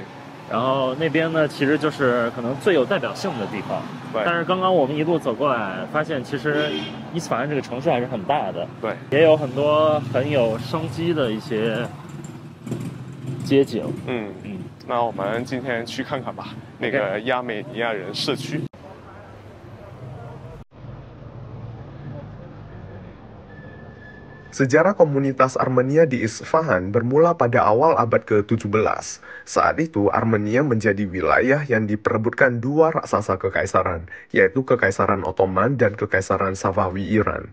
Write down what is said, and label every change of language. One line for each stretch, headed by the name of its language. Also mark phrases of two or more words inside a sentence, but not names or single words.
Chinese: 然后那边呢其实就是可能最有代表性的地方，对。但是刚刚我们一路走过来，发现其实伊斯法罕这个城市还是很大的，对，也有很多很有生机的一些街景。那我们今天去看看吧，那个亚美尼亚人社区。
Indonesian: Sejarah komunitas Armenia di Isfahan bermula pada awal abad ke-17. Saat itu, Armenia menjadi wilayah yang diperebutkan 2 raksasa kekaisaran, yaitu Kekaisaran Ottoman dan Kekaisaran Safawi Iran.